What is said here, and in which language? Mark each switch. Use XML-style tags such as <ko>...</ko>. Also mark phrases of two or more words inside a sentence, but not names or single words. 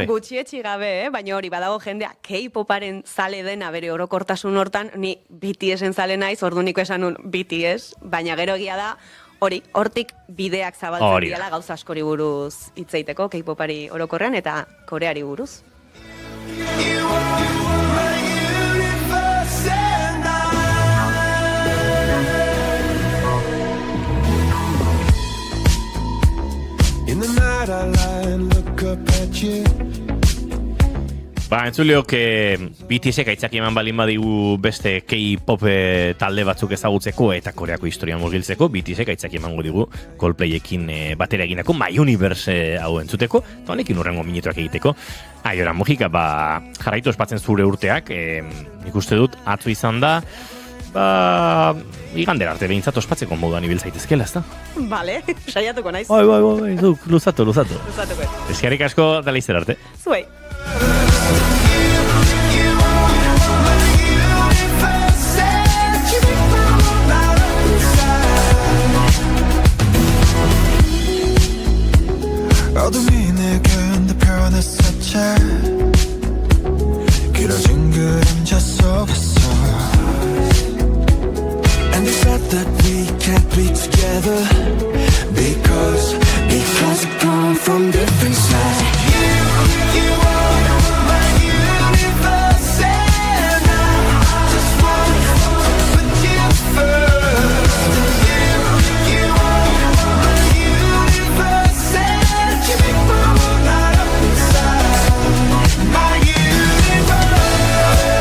<eu>Gutxietxi gabe, baina hori, badago jendea K-poparen zale dena bere orokortasun hortan, ni BTS-en zale naiz, orduniko esan nun BTS, baina gero egia da, hortik bideak zabaltzen diala gauza askori buruz hitzeiteko, K-popari orokorrean eta Koreari buruz.</eu> <en>In the night I lie and look up at you.</en> <eu>Entzuleok, BTS-ek aitzaki eman balin badigu beste K-pop talde batzuk ezagutzeko eta Koreako historia murgiltzeko, BTS-ek aitzaki emango digu Coldplayekin batera eginako My Universe hau entzuteko, eta honekin urrengo minutuak egiteko. Aiora Mujika, jarraitu ospatzen zure urteak, nik uste dut atzo izan da, igandera arte behintzat ospatzeko moduan ibil zaitezkela, ezta? Bale, saiatuko naiz. Bai, luzatu. Luzatuko. Eskerrik asko, da laizzer arte. Zuei.</eu> <ko>어둠이 내게 덮여놨었지 길어진 그림자 속에서</ko> <en>And they said that we can't be together Because we've come from different sides You are my universe And I just want to put you first You are my universe And you make my world light up inside My universe</en>